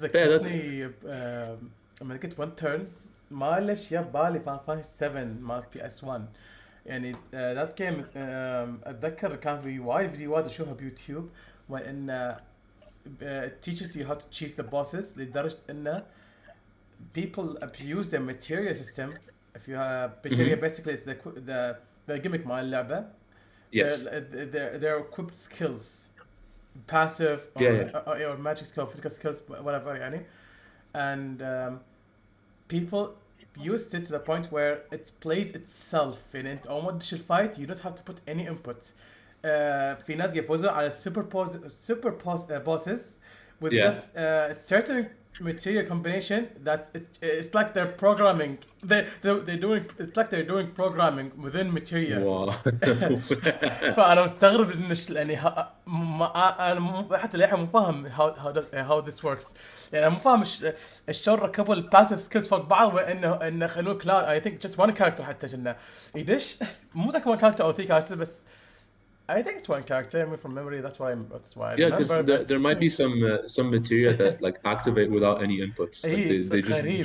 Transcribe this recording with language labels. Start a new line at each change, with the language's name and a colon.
Arabic: ذكرتني لما قلت one turn ما ليش يا بالي فان فانتسي 7 مال بي اس 1. يعني ذات جيم اتذكر كان في وايد فيديوهات اشوفها بيوتيوب وان
English: it teaches you how to cheese the bosses
Arabic: لدرجة انه
English: people abuse the materia system. If you have materia, Mhm. basically it's the gimmick مال اللعبة. Yes. Their equipped skills, passive Yeah, yeah. or magic skill, physical skills, whatever يعني. And people used it to the point where it plays itself.
Arabic: يعني انت اول ما تدش الفايت
English: you don't have to put any input.
Arabic: في ناس يفوزوا على super bosses with
English: Yeah. just certain material combination that it's like they're programming. They're doing, it's like they're doing programming within materia. Wow.
Arabic: فانا مستغرب ان يعني انا حتى للحين مو فاهم
English: how this works.
Arabic: يعني مو فاهم شلون ركبوا الباسيف سكيلز فوق بعض وانه خلوه كلاود.
English: I think just one character
Arabic: حتى كنا يدش مو متاكد
English: one character او three characters بس I think it's one character. I mean, from memory, that's why I Yeah, because remember. there might be some materia that like activate without any inputs. Like It's they just
Arabic: غريب.